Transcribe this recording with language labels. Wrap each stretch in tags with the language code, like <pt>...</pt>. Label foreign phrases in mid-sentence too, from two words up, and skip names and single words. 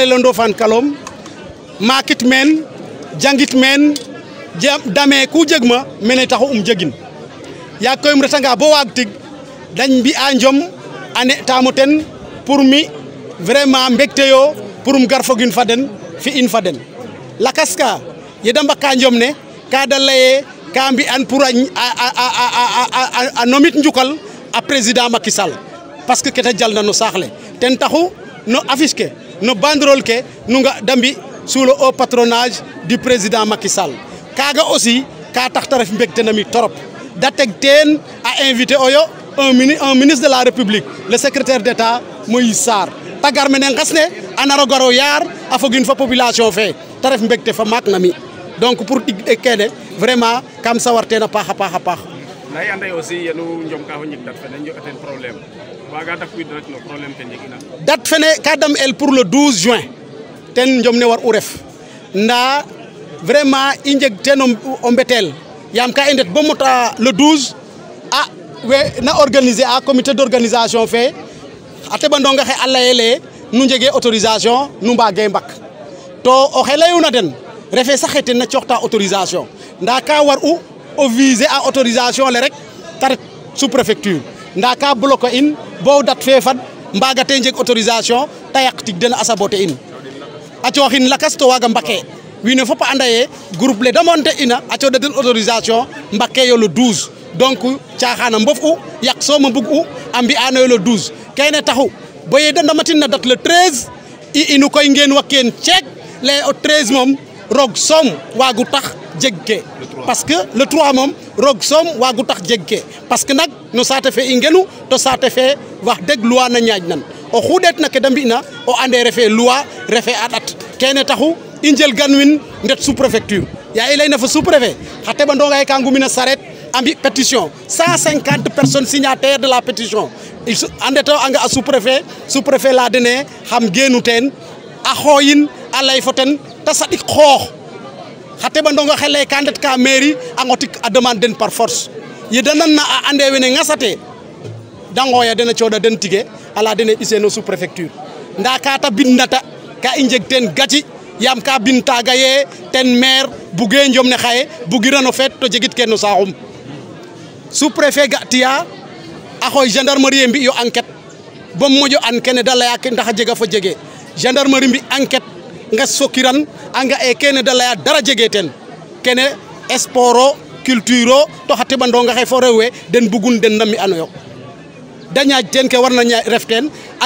<srr>lelo Ndofane Kalom makit meen jangit meen dame ku jeg ma mene taxu jegin yaag koy retanga bo waag tig dañ mbi'a njom a ne'taamo ten pour mi vraiment mbégte yo pour gar fogin fa den fi'in fa den lakas ka ye da mbaka njom ne ka da laye ka mbi'an pour a nomit njukal a président Macky Sall</srr> <fr>parce que</fr> <srr>kete jalna no saax le ten taxu no affiche ke no banderole ke nu nga da mbi</srr> <fr>sous le haut patronage du président Macky Sall</fr> <srr>kaga aussi ka tax ta ref mbégte na mi torop da teg teen a invité oyo</srr> <fr>un ministre de la République le secrétaire d'État Moïse Sarr</fr> <srr>ta gar mene ngas ne a naro garo yaar a fogin fa population fe ta ref mbégte fa maak na mi</srr> <fr>donc pour</fr> <srr>kene vraiment kam sawar teen a paax a paax a paax nda i ande aussi yenu njom ka fo njik dat fene njeg ten problème waga dakwiid rek no problème ke njegina date fene ka dam el</srr> <fr>pour le 12 juin</fr> <srr>ten njom ne war u ref nda vraiment i njeg ten o mbetel yaam ka i ndet bo mota le 12 a we na organiser a</srr> <fr>comité d'organisation</fr> <srr>fe a teɓandonga xe a layele nu njege autorisation nu mbage mbak to oxe leyuna den refe sax ten na cooxta autorisation nda ka war u o viser a autorisation le rek ta ret</srr> <fr>sous préfecture</fr> <srr>nda ka bloquer in bo date fe fad mbagate njeg autorisation ta yaq tig den a saboter in a cooxin lakas to waga mbake wiin we fop a anda ye groupe le demonte ina a cooɗa den autorisation mbake yo</srr> <fr>le 12 donc</fr> <srr>caaxana mbof u yaq sooma mbug u a mbi'anoyo le 12 kene taxu bo ye de ndamatin na</srr> <fr>date le 13</fr> <srr>i inu koy ngeen wakeen ceek lay o 13 moom roog soom waagu tax jeg ke</srr> <fr>parce que le 3</fr> <srr>moom roog soom waagu tax jeg ke</srr> <fr>parce que</fr> <srr>nag no saate fe i ngenu to saate fe wax deg loi na ñaaƴ nan o xu ɗeet na ke da mbi'na o ande refe loi refe a ɗat kene taxu i njël gan win ndet</srr> <fr>sous préfecture</fr> <srr>ya i layna fo</srr> <fr>sous préfet</fr> <srr>xa teɓandonga ye ka ngumina saret a mbi</srr> <fr>pétition 150 personnes signataires de la pétition</fr> <srr>a ndeto anga a</srr> <fr>sous préfet</fr> <srr>la dene xam geenu teen a xooyin a lay fo ten te saɗik xoox xa teɓandonga xe lay ka ndet ka mairie a ngotik a demande den</srr> <fr>par force</fr> <srr>ye da nan na a ande wene ngasate da ngooya den a cooɗa den tige ala dene ɓise no</srr> <fr>sous préfecture</fr> <srr>nda ka ta bindnata ka i njeg teen gaci yaam ka bin taaga ye ten maire buge njom ne xaye bugirano feet to jegit ke no saaxum sous-préfet ga tiya a xooy gendarmerie mbi yo enquête bom moƴo an kene da leya ke ndax a jega fo jege gendarmerie mbi enquête nges fo kiran a nga e kene da leya dara jege ten kene sport o culture o to xa teɓandonga xe fo rew we den bugun den na mbi'ano yo da ñaaj teen ke warna ref teen a</srr>